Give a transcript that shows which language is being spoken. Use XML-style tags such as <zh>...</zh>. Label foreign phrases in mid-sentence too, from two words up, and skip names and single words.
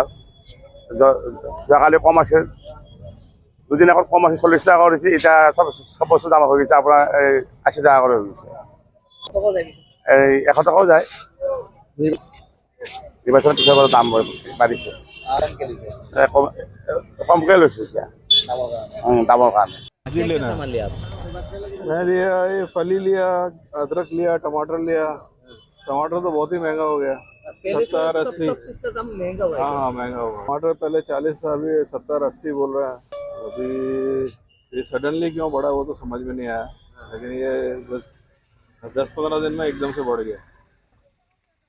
<as>যোৱাকালি কম আছিল, দুদিন আগত কম আছিল 40 টাকা কৰিছে, এতিয়া চব বস্তু দাম হৈ গৈছে আপোনাৰ 80 টাকা কৰি হৈ গৈছে। এই 100 টকাও যায়। নিৰ্বাচনৰ পিছৰ পৰা দাম বাঢ়িছে। কমকৈ লৈছোঁ এতিয়া দামৰ কাৰণে।</as> <hi>जी लेना सामान लिया आप मैं लिया ये फली लिया, अदरक लिया, टमाटर लिया। टमाटर तो बहुत ही महंगा हो गया, पहले तो 70-80। सब इसका दाम महंगा हुआ है हाँ महंगा हुआ। टमाटर पहले 40 था, अभी 70-80 बोल रहा है। अभी ये सडनली क्यों बढ़ा वो तो समझ में नहीं आया, लेकिन ये बस 10-15 दिन में एकदम से बढ़ गया।</hi>